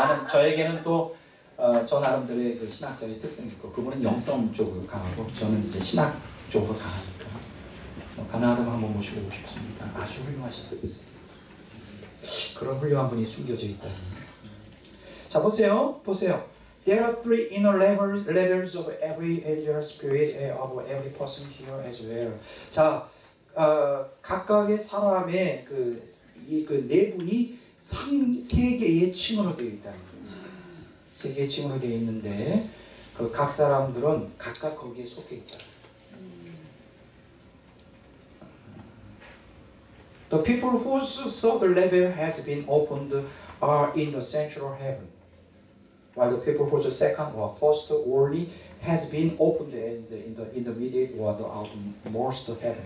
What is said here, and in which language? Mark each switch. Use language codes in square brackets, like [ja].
[ko] 저에게는 또 저 나름대로의 그 신학적인 특성이 있고, 그분은 영성 쪽으로 강하고 저는 이제 신학 쪽으로 강하니까 가능하다면 한번 모시고 오고 싶습니다. 아주 훌륭하신 분이세요. 그런 훌륭한 분이 숨겨져 있다. 자, 보세요. [en] There are three inner levels of every angel spirit of every person here as well. [ko] 자, 각각의 사람의 그 내분이 세 개의 층으로 되어 있다는 거예요. 세 개의 층으로 되어 있는데 그 각 사람들은 각각 거기에 속해 있다. [en] The people whose third level has been opened are in the central heaven, while the people whose second or first only has been opened as in the intermediate or the outmost heaven.